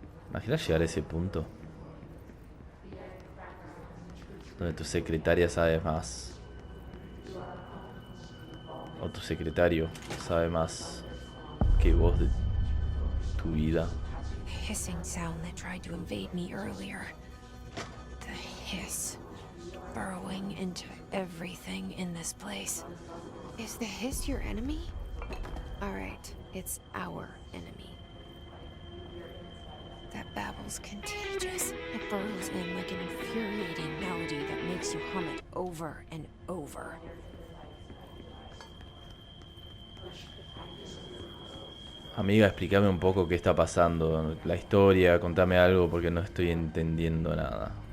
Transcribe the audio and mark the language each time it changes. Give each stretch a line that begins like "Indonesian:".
Spanish: Imagina llegar a ese punto donde tu secretaria sabe más, o tu secretario sabe más que vos de tu vida.
English: Hissing sound that tried to invade me earlier. The hiss. Burrowing into everything in this place. Is the hiss your enemy? Alright, it's our enemy. That babble's contagious. It burrows in like an infuriating melody that makes you hum it over and over.
Spanish: Amiga, explícame un poco qué está pasando. La historia, contame algo porque no estoy entendiendo nada.